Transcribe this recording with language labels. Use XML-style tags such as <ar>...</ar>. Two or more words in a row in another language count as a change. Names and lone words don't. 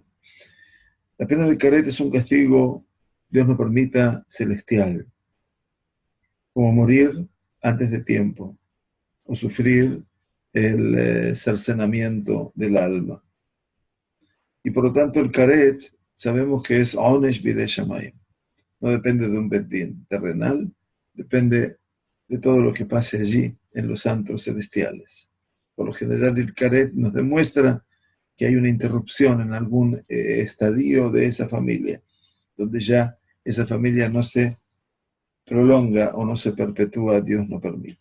<es>La pena de karet es un castigo, Dios nos permita, celestial, como morir antes de tiempo, o sufrir el cercenamiento del alma. Y por lo tanto el karet sabemos que es</es> <he>עונש בידי שמים.</he> <es>No depende de un</es> <he>בית דין</he> <es>terrenal, depende de todo lo que pase allí en los antros celestiales. Por lo general el karet nos demuestra que hay una interrupción en algún estadio de esa familia, donde ya esa familia no se prolonga o no se perpetúa, Dios no permita.</es>